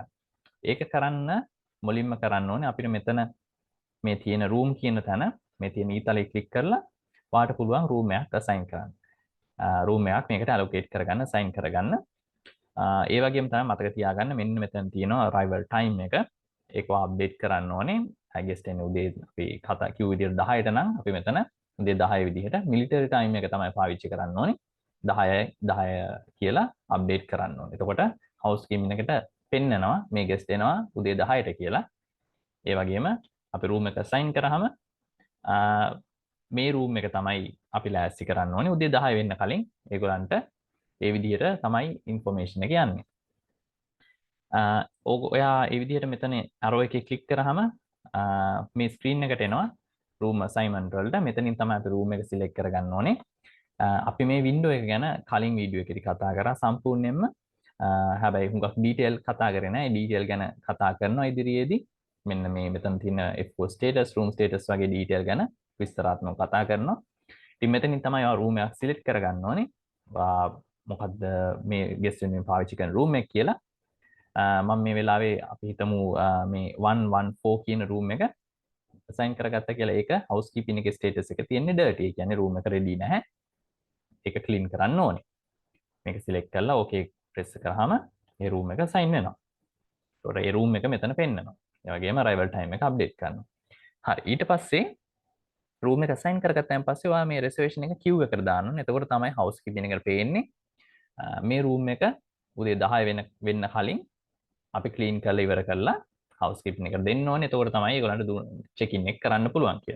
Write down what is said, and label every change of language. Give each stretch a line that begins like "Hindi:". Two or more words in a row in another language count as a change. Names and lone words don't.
Sinhala: ඒක කරන්න මුලින්ම කරන්න ඕනේ අපිට මෙතන මේ තියෙන room කියන තැන මේ තියෙන ඊතලේ click කරලා වාට පුළුවන් room එකක් assign කරන්න. room එකක් මේකට allocate කරගන්න assign කරගන්න. ඒ වගේම තමයි මතක තියාගන්න මෙන්න මෙතන තියෙනවා
English: arrival time
Sinhala: එක. ඒක අප්ඩේට් කරන්න ඕනේ.
English: I guess
Sinhala: එන්නේ උදේ අපි කතා කිව්ව විදිහට 10ට නම් අපි මෙතන උදේ 10 විදිහට
English: military time
Sinhala: එක තමයි පාවිච්චි කරන්න ඕනේ. 10 කියලා අප්ඩේට් කරන්න ඕනේ. එතකොට housekeeping එකට පෙන්නනවා මේ guest එනවා උදේ 10ට කියලා. ඒ වගේම අපි room එක assign කරාම මේ room එක තමයි අපි ලෑස්ති කරන්න ඕනේ උදේ 10 වෙන්න කලින් ඒගොල්ලන්ට ඒ විදිහට තමයි information එක යන්නේ. ඔයා ඒ විදිහට මෙතන arrow එකේ click කරාම මේ screen එකට එනවා
English: room assignment
Sinhala: වලට. මෙතනින් තමයි අපි room එක select කරගන්න ඕනේ. අපි මේ window එක ගැන කලින් වීඩියෝ එකේදී කතා කරා සම්පූර්ණයෙන්ම. හැබැයි හුඟක් detail කතා කරේ නැහැ. detail ගැන කතා කරනවා ඉදිරියේදී. මෙන්න මේ මෙතන තියෙන
English: F4 status, room status
Sinhala: වගේ detail ගැන විස්තරාත්මකව කතා කරනවා. ඉතින් මෙතනින් තමයි ඔයා room එකක් select කරගන්න ඕනේ. මොකද්ද මේ guest වෙනුවෙන් පාවිච්චි කරන room එක කියලා. මම මේ වෙලාවේ අපි හිතමු මේ 114 කියන room එක assign කරගත්තා කියලා. ඒක housekeeping එකේ status එක තියෙන්නේ dirty. ඒ කියන්නේ room එක ready නැහැ. ඒක clean කරන්න ඕනේ. මේක select කරලා
English: okay press
Sinhala: කරාම මේ room එක assign වෙනවා. ඒතකොට ඒ room එක මෙතන පෙන්නනවා. ඒ වගේම
English: arrival time
Sinhala: එක update කරනවා. හරි ඊට පස්සේ room එක assign කරගත්තාන් පස්සේ ඔයා මේ reservation එක queue එකට දාන්න ඕනේ. එතකොට තමයි housekeeping එකට පේන්නේ මේ room එක උදේ 10 වෙන්න කලින් අපි ක්ලීන් කරලා ඉවර කරලා හවුස්කීපින් එකට දෙන්න ඕනේ. එතකොට තමයි ඒගොල්ලන්ට
English: check in
Sinhala: එක කරන්න පුළුවන් කියලා.